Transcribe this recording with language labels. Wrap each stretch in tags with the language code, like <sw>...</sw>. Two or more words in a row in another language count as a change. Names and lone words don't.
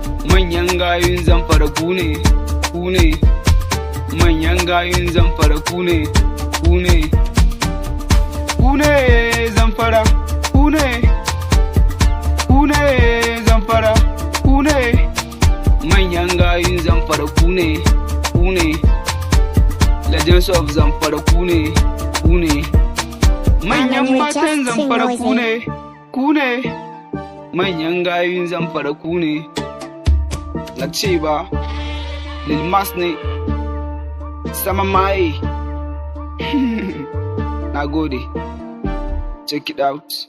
<ha>Manyan gayun Zamfara ku ne, ku ne. Manyan gayun Zamfara ku ne, ku ne. Ku ne Zamfara, ku ne, ku ne Zamfara, ku ne. Manyan gayun Zamfara ku ne, ku ne.</ha> <en>Legends of Zamfara</en> <ha>ku ne, ku ne. Manyan matan Zamfara ku ne, ku ne. Manyan gayun Zamfara ku ne. Na ce ba, Lil Mas ne. Sama Maye. Na gode.</ha> <en>Check it out.</en>